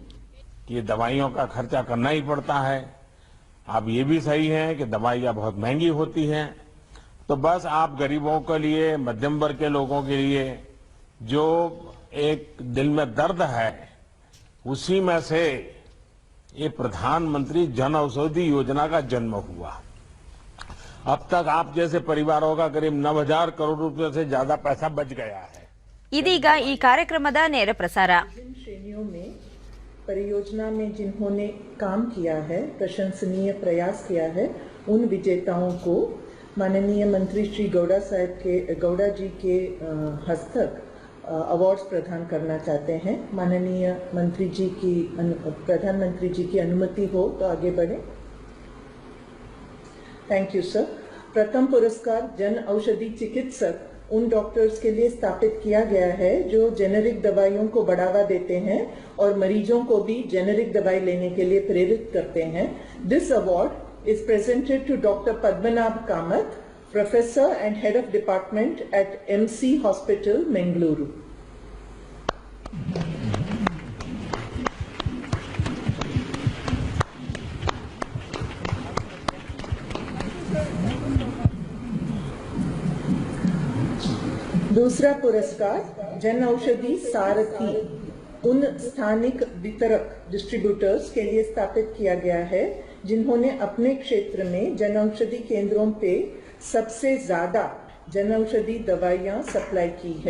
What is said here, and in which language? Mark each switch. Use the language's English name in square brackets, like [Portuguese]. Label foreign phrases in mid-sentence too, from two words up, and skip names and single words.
[Hindi] ये दवाइयों का खर्चा करना ही पड़ता है। अब ये भी सही है कि दवाइयाँ बहुत महंगी होती हैं, तो बस आप गरीबों के लिए, मध्यम वर्ग के लोगों के लिए जो एक दिल में दर्द है, उसी में से ये प्रधानमंत्री जन औषधि योजना का जन्म हुआ। अब तक आप जैसे परिवारों का करीब 9,000 करोड़ रुपए से ज्यादा पैसा बच गया है। [Kannada] ಇದೀಗ ಈ ಕಾರ್ಯಕ್ರಮದ ನೇರ ಪ್ರಸಾರ. [Hindi] श्रेणियों में परियोजना में जिन्होंने काम किया है, प्रशंसनीय प्रयास किया है, उन विजेताओं को माननीय मंत्री श्री गौड़ा जी के हस्तक अवार्ड्स प्रदान करना चाहते हैं। माननीय मंत्री जी की प्रधानमंत्री जी की अनुमति हो तो आगे बढ़े। [English] Thank you sir. [Hindi] प्रथम पुरस्कार जन औषधि चिकित्सक उन डॉक्टर्स के लिए स्थापित किया गया है जो जेनेरिक दवाइयों को बढ़ावा देते हैं और मरीजों को भी जेनेरिक दवाई लेने के लिए प्रेरित करते हैं। [English] this award is presented to Dr. Padmanabh Kamath, Professor and Head of Department at MC Hospital, Mangaluru. [Hindi] दूसरा पुरस्कार जन औषधि सारथी उन स्थानिक वितरक डिस्ट्रीब्यूटर्स के लिए स्थापित किया गया है जिन्होंने अपने क्षेत्र में जन औषधि केंद्रों पे सबसे ज्यादा जन औषधि दवाइयां सप्लाई की है.